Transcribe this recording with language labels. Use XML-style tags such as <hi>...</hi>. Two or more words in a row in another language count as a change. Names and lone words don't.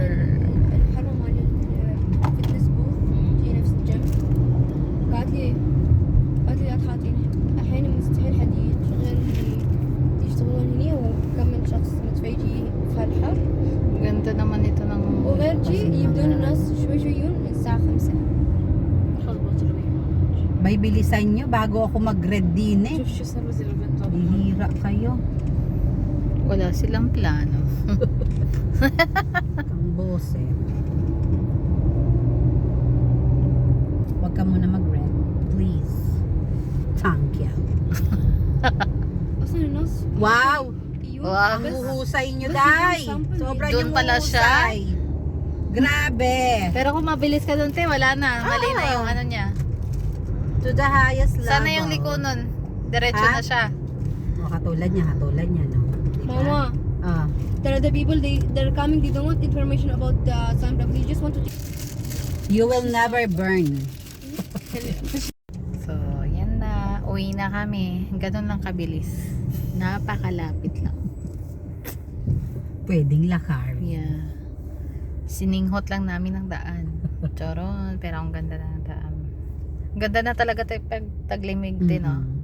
<ar>الحرة مال</ar> <en>fitness booth</en> <ar>هي نفس الجيم. قالت لي لا تحاطين الحين مستحيل حد يشغل يشتغلون هني وكم من شخص متفيجي في هالحر</ar> <tl>Ganda naman ito ng...</tl> <ar>وغير شي يبدون الناس شوي شوي يجون الساعة 5. خلاص بطلوا</ar> <tl>Bay, bilisan nyo bago ako mag-red din eh.</tl> <ar>شوف شو صار وزير البنت</ar> <tl>Bihira kayo. Wala silang plano. Ang boss eh. Huwag ka muna mag-red. Please.</tl> <en>Thank you.</en> <ar>أصلا الناس</ar> <en>Wow!</en> <ar>يجون</ar> <en>Wow.</en> <tl>Ang</tl> <ar>بس</ar> <tl>huhusay nyo, Bas- Day! sample eh. Sobra Doon yung pala siya? huhusay. Grabe! Pero kung mabilis ka doon, te, wala na. Mali na Ah. yung ano niya.</tl> <en>To the highest level.</en> <tl>Sana yung liko nun. Diretso Ha? na siya. O, katulad niya, no? Diba? Mama, Ah.</tl> <en>there are the people they're coming, they don't want information about the sunblock, they just want to You will never burn. So,</en> <tl>yan na. Uwi na kami. Ganun lang kabilis. Napakalapit lang. Pwedeng lakar.</tl> <en>Yeah.</en> <tl>Sininghot lang namin ang daan. Choron. Pero ang ganda na ng daan. Ang ganda na talaga tayo pag taglimig din, no?</tl>